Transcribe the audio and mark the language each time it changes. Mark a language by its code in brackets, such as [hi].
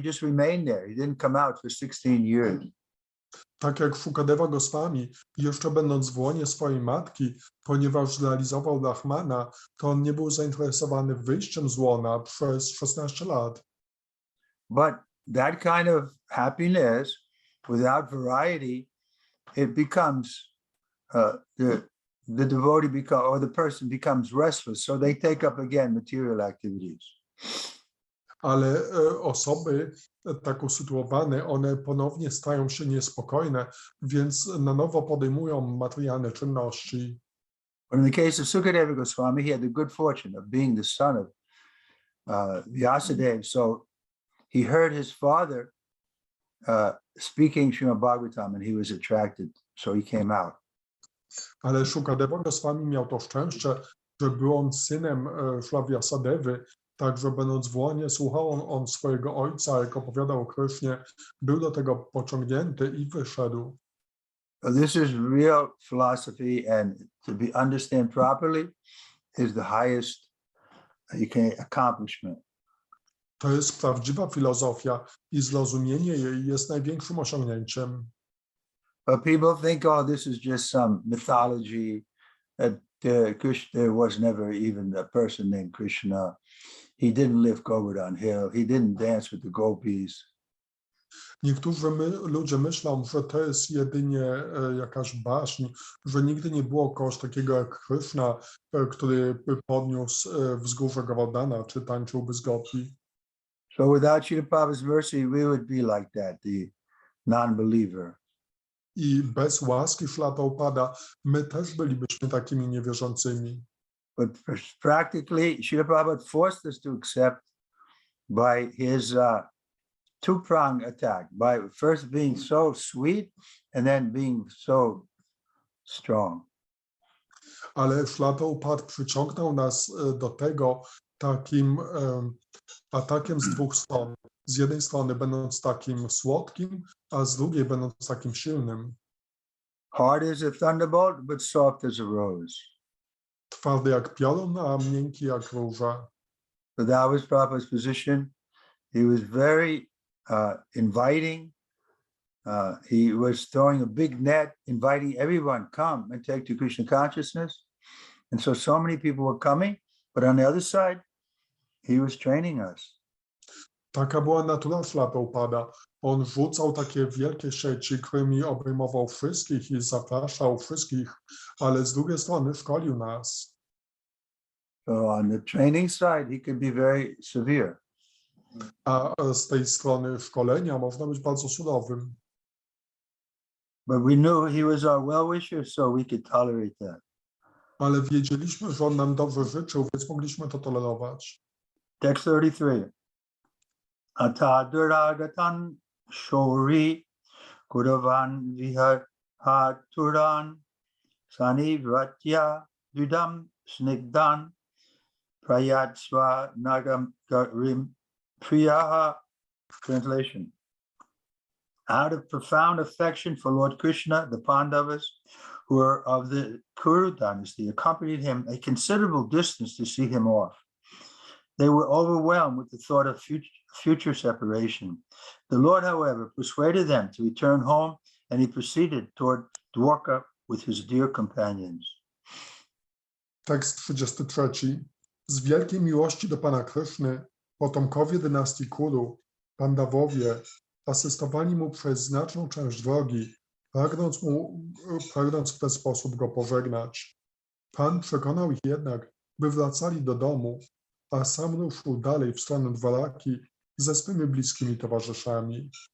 [en] He just remained there. He didn't come out for 16 years. [pl] Tak jak Shukadeva Goswami, jeszcze będąc w łonie swojej matki, ponieważ realizował Brahmana, to on nie był zainteresowany wyjściem z łona przez 16 lat. [en] But that kind of happiness, without variety, it becomes the devotee or the person becomes restless, so they take up again material activities. [pl] Ale osoby tak usytuowane, one ponownie stają się niespokojne, więc na nowo podejmują materialne czynności. [en] But in the case of Sukadeva Swami, he had the good fortune of being the son of Vyasadeva. So he heard his father speaking Śrimad Bhagavatam, and he was attracted. So he came out. [pl] Ale Shukadeva Goswami miał to szczęście, że był on synem Szri Vyasadevy, także będąc w łonie słuchał on swojego ojca, jak opowiadał o Krysznie, był do tego pociągnięty i wyszedł. [en] So this is real philosophy, and to understand properly is the highest accomplishment. [pl] To jest prawdziwa filozofia i zrozumienie jej jest największym osiągnięciem. [en] But people think, oh, this is just some mythology, that Krishna was never even a person named Krishna. He didn't live Govardhan Hill. He didn't dance with the gopis. [pl] Niektórzy ludzie myślą, że to jest jedynie jakaś baśń, że nigdy nie było kogoś takiego jak Krishna, który podniósł wzgórze Govardhana, czy tańczyłby z gopi. [en] So without Srila Prabhupada's mercy, we would be like that, the non-believer. [pl] I bez łaski Śrila Prabhupada my też bylibyśmy takimi niewierzącymi. [en] But practically, Srila Prabhupada forced us to accept by his two-pronged attack, by first being so sweet and then being so strong. [pl] Ale Śrila Prabhupada przyciągnął nas do tego takim atakiem z dwóch stron. Z jednej strony będąc takim słodkim, a z drugiej będąc takim silnym. [en] Hard as a thunderbolt, but soft as a rose. [pl] Twardy jak piorun, a miękki jak róża. [en] So that was Prabhupada's position. He was very inviting. He was throwing a big net, inviting everyone, come and take to Krishna consciousness. And so many people were coming, but on the other side, he was training us. [pl] Taka była natura Śrila Prabhupada. On rzucał takie wielkie sieci, którymi obejmował wszystkich i zapraszał wszystkich, ale z drugiej strony szkolił nas. [en] So on the training side, he could be very severe. [pl] A z tej strony szkolenia można być bardzo surowym. [en] But we knew he was our well-wisher, so we could tolerate that. [pl] Ale wiedzieliśmy, że on nam dobrze życzył, więc mogliśmy to tolerować. [en] Text 33. [sa] Ataduragatan shori kudavan vihaturan sanivratya vidam snigdan prayatsva nagam garim priyaha. [en] Translation. Out of profound affection for Lord Krishna, the Pandavas, who were of the Kuru dynasty, accompanied him a considerable distance to see him off. They were overwhelmed with the thought of future separation. The Lord, however, persuaded them to return home, and he proceeded toward Dwarka with his dear companions. [pl] Tekst 33. Z wielkiej miłości do Pana Kryszny, potomkowie dynastii Kuru, Pandawowie, asystowali mu przez znaczną część drogi, pragnąc w ten sposób go pożegnać. Pan przekonał ich jednak, by wracali do domu, a sam ruszył dalej w stronę Dwaraki ze swymi bliskimi towarzyszami.